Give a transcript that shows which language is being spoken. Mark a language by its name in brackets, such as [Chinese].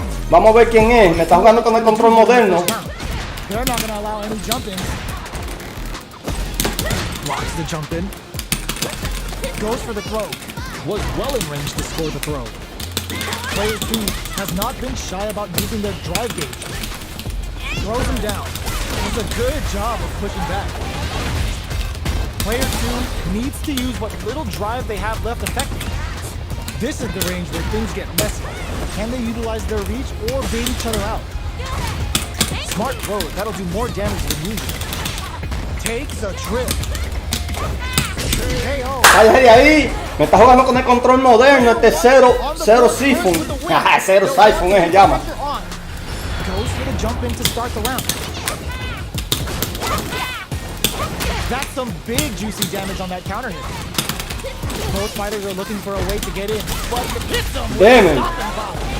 [Spanish] Vamos a ver quién es, me está jugando con el control moderno. [English] They're not gonna allow any jump in. Blocks the jump in. Goes for the throw. Was well in range to score the throw. Player 2 has not been shy about using their drive gauge. Throws him down. Does a good job of pushing back. Player 2 needs to use what little drive they have left effectively. This is the range where things get messy. Can they utilize their reach or bait each other out? Smart throw, that'll do more damage than usual. Takes a trip. [Spanish] Ahí, me está jugando con el control moderno, este Zero Siphon. Zero Siphon se llama. [English] Goes for the jump in to start the round. That's some big juicy damage on that counter hit. Both fighters are looking for a way to get in, but it hits them with a stopping power.